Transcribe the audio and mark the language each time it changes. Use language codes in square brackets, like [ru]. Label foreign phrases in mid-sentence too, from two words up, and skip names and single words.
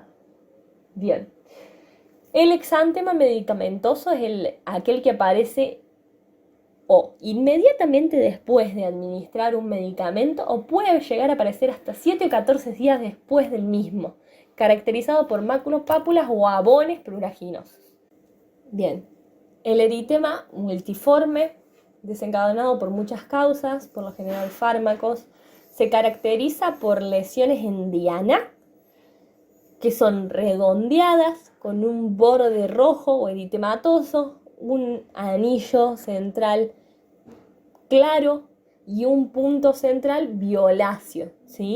[es] Bien. El exántema medicamentoso es aquel que aparece o inmediatamente después de administrar un medicamento o puede llegar a aparecer hasta 7 o 14 días después del mismo, caracterizado por máculos, pápulas o abones pruriginosos. Bien, el eritema multiforme, desencadenado por muchas causas, por lo general fármacos, se caracteriza por lesiones en diana, que son redondeadas, con un borde rojo o eritematoso, un anillo central claro y un punto central violáceo, ¿sí?